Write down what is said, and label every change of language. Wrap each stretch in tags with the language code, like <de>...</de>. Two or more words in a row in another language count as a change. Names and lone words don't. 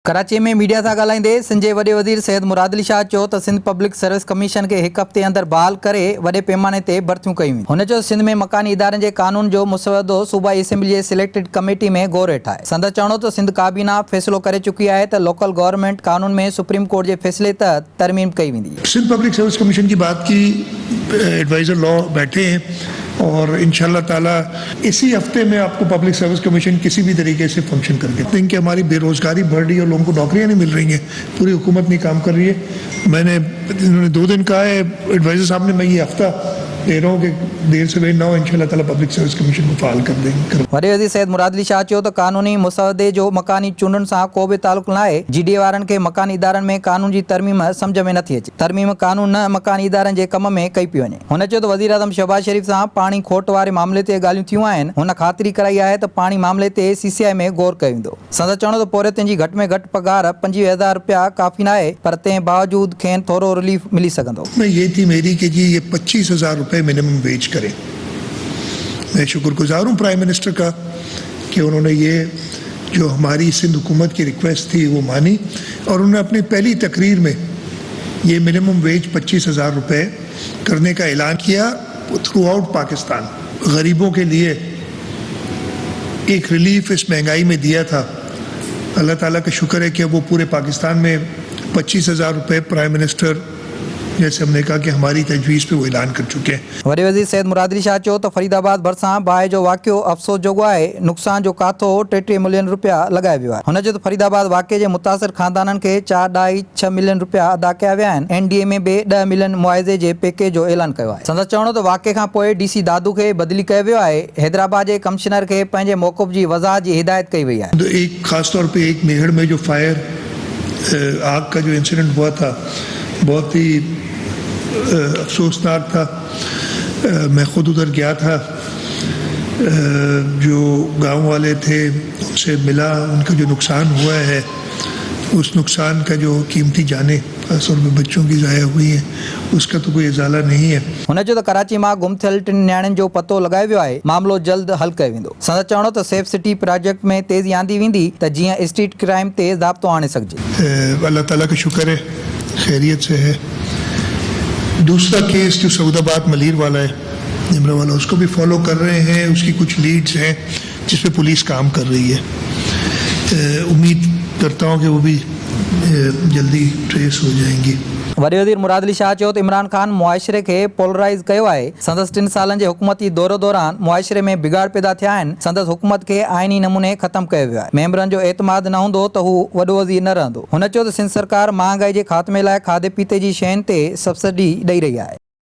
<sd>कराची में मीडिया से ॻाल्हाईंदे सिंध जे वॾे वज़ीर सैयद मुराद अली शाह चयो त सिंध पब्लिक सर्विस कमीशन के एक हफ़्ते अंदर बहाल करे वॾे पैमाने ते भर्तियूं कयूं। हुन चयो सिंध में मकानी इदारनि जे कानून जो मुसवदो सूबाई असेंबली जे सिलेक्टेड कमेटी में गौर हेठि आहे। संदसि चवणो त सिंध काबीना फ़ैसिलो करे चुकी आहे त</sd> <en>local government</en> <sd>कानून में सुप्रीम कोर्ट के फैसले तहत तरमीम कई वेंदी।</sd> <ur>سندھ پبلک سروس کمیشن کی بات کی,</ur> <en>adviser law</en> <ur>بیٹھے ہیں اور</ur> <ar>إن شاء الله تعالى</ar> <ur>اسی ہفتے میں آپ کو پبلک سروس کمیشن کسی بھی طریقے سے فنکشن کر کے دیں گے کہ ہماری بے روزگاری بڑھ رہی ہے اور لوگوں کو نوکریاں نہیں مل رہی ہیں، پوری حکومت نہیں کام کر رہی ہے. میں نے انہوں نے 2 دن کہا ہے ایڈوائزر صاحب نے، میں یہ ہفتہ دے رہا ہوں کہ دیر سے دیر نہ ہو,</ur> <ar>إن شاء الله تعالى</ar> <ur>پبلک سروس کمیشن کو فال کر دیں گے.</ur> <sd>वॾे वज़ीर सैयद मुराद अली शाह चयो त कानूनी मुसवदे जो मकानी चूंडनि सां को बि तालुक़ न आहे। GDA वारनि खे मकानी इदारनि में कानून जी तरमीम सम्झ में नथी अचे। तरमीम कानून न मकानी इदारनि जे कम में कई पई वञे। हुन चयो त वज़ीर आज़म शहबाज शरीफ़ सां पाणी खोट वारे मामले ते ॻाल्हियूं थियूं आहिनि। हुन ख़ातिरी कराई आहे त पाणी मामले ते CCI में गौर कयो वेंदो। संदसि चवणो त पौरियतुनि जी घटि में घटि पघार 25,000 रुपया काफ़ी न आहे, पर तंहिं बावजूद खेनि थोरो रिलीफ मिली सघंदो।</sd> <ur>یہ تھی میری کہ جی یہ 25,000 روپے</ur> <en>minimum wage</en> <ur>کریں. میں شکر گزار ہوں</ur> <en>prime minister</en> <ur>کا کہ انہوں نے یہ جو ہماری سندھ حکومت کی ریکوئسٹ تھی وہ مانی اور انہوں نے اپنی پہلی تقریر میں یہ</ur> <en>minimum wage</en> <ur>25,000 روپے کرنے کا اعلان کیا تھرو آؤٹ پاکستان. غریبوں کے لیے ایک ریلیف اس مہنگائی میں دیا تھا.</ur> <ar>الله تعالى</ar> <ur>کا شکر ہے کہ وہ پورے پاکستان میں 25,000 روپے</ur> <en>prime minister</en> <ur>جیسے ہم نے کہا کہ ہماری تجویز پہ وہ اعلان کر چکے ہیں.</ur> <sd>वॾे वज़ीर सैयद मुराद अली शाह चयो त फरीदाबाद भरिसां बाहि जो वाक़ियो अफ़सोस जोॻो आहे। नुक़सान जो काथो 33 मिलियन रुपया लॻाया वियो आहे। हुन चयो त फरीदाबाद वाक़िए जे मुतासिर ख़ानदाननि खे 4.6 मिलियन रुपया अदा कया विया आहिनि। NDA में बि 10 मिलियन मुआविज़े जे पैकेज जो ऐलान कयो आहे। संदसि चवणो त वाक़िए खां पोइ DC दादू खे बदिली कयो वियो आहे। हैदराबाद जे कमिश्नर खे पंहिंजे मौक़िफ़ जी वज़ाहत जी हिदायत कई वई आहे।</sd> <ur>ایک خاص طور پہ ایک میہڑ میں جو فائر آگ کا جو انسیڈنٹ ہوا تھا بہت ہی افسوسناک تھا. میں خود ادھر گیا تھا، جو گاؤں والے تھے ان سے ملا، ان کا جو نقصان ہوا ہے اس نقصان کا جو قیمتی جانیں خاص طور پہ بچوں کی ضائع ہوئی ہیں اس کا تو کوئی ازالہ نہیں ہے.</ur> <sd>हुन चयो त कराची मां गुम थियल 3 नियाणियुनि जो पतो लॻायो वियो आहे। मामलो जल्द हल कयो वेंदो। संदसि चवणो त सेफ सिटी प्रोजेक्ट में तेज़ी आंदी वेंदी त जीअं</sd> <en>street crime</en> <sd>ते ज़ाब्तो आणे सघिजे।</sd> <ar>الله تعالى</ar> <ur>کا شکر ہے، خیریت سے ہے. دوسرا کیس جو سعودآباد ملیر والا ہے، نمرہ والا، اس کو بھی فالو کر رہے ہیں. اس کی کچھ لیڈز ہیں جس پہ پولیس کام کر رہی ہے. امید کرتا ہوں کہ وہ بھی جلدی ٹریس ہو جائیں گی.</ur> <sd>वॾे वज़ीर मुराद अली शाह चयो त इमरान खान मुआशिरे खे पोलराइज़ कयो आहे। संदसि 3 सालनि जे हुकूमती दौर दौरान मुआशिरे में बिगाड़ पैदा थिया आहिनि। संदसि हुकूमत खे आइनी नमूने ख़तमु कयो वियो आहे। मेंबरनि जो एतमाद न हूंदो त हू वॾो वज़ीर न रहंदो। हुन चयो त सिंध सरकार महांगाई जे ख़ात्मे लाइ खाधे पीते जी शयुनि ते सब्सिडी ॾेई रही आहे।</sd>